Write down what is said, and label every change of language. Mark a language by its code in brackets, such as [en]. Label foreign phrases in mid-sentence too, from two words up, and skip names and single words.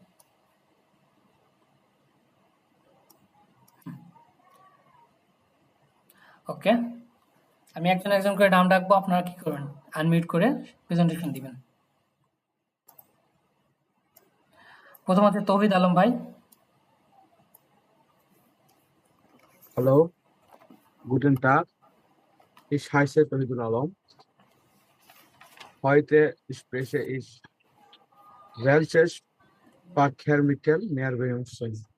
[bn] ওকে আমি একজন একজন করে নাম ডাকবো, আপনারা কি করবেন আনমিউট করে প্রেজেন্টেশন দিবেন। প্রথম আছে তৌহিদ আলম ভাই। [de] Hallo, guten Tag. Ich heiße Tauhidul Alam. Heute spreche ich welches Verkehrsmittel mehr benutzen.